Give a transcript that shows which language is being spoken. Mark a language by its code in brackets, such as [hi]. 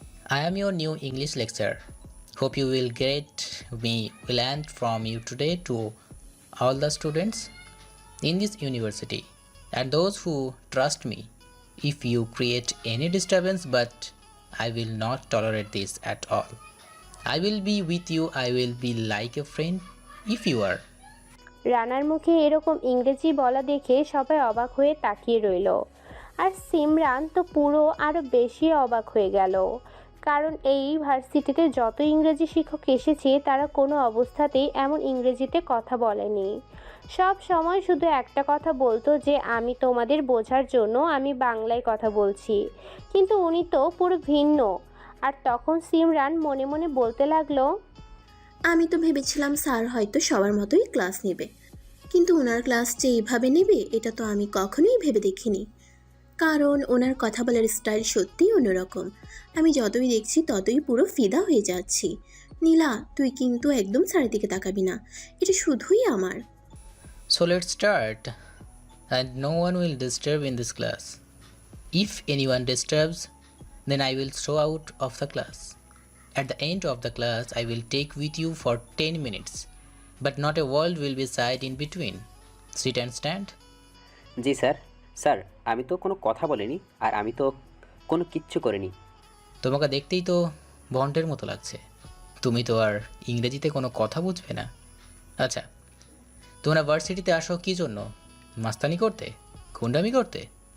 [en] I am your new English lecturer. Hope you will get me will learn from you today to all the students in this university and those who trust me. If you create any disturbance, but I will not tolerate this at all. I will be with you. I will be like a friend if you are. [bn] রানার মুখে এরকম ইংরেজি বলা দেখে সবাই অবাক হয়ে তাকিয়ে রইল। আর সিমরান তো পুরো আরো বেশি অবাক হয়ে গেল, কারণ এই ভার্সিটিতে যত ইংরেজি শিক্ষক এসেছে তারা কোনো অবস্থাতেই এমন ইংরেজিতে কথা বলেনি। সব সময় শুধু একটা কথা বলতো যে আমি তোমাদের বোঝার জন্য আমি বাংলায় কথা বলছি, কিন্তু উনি তো পুরো ভিন্ন। আর তখন সিমরান মনে মনে বলতে লাগলো, আমি তো ভেবেছিলাম স্যার হয়তো সবার মতোই ক্লাস নেবে, কিন্তু ওনার ক্লাস যে এইভাবে নেবে এটা তো আমি কখনোই ভেবে দেখিনি। কারণ ওনার কথা বলার স্টাইল সত্যিই অন্যরকম। আমি যতই দেখছি ততই পুরো ফিদা হয়ে যাচ্ছি। নীলা, তুই কিন্তু একদম স্যারের দিকে তাকাবি না, এটা শুধুই আমার। [en] So let's start. And no one will disturb in this class. If anyone disturbs, then I will throw out of the class. At the end of the class, I will take with you for 10 minutes. But not a word will be said in between. Sit and stand. [bn] G sir. Sir, আমি তো কোনো কথা বলিনি, আর আমি তো কোনো কিচ্ছু করিনি। তোমাকে দেখতেই তো বন্ডের মতো লাগছে। তুমি তো আর ইংরেজিতে কোনো কথা বুঝবে না। আচ্ছা, তোমরা ভার্সিটিতে আসো কী জন্য? মাস্তানি করতে? গুন্ডামি করতে?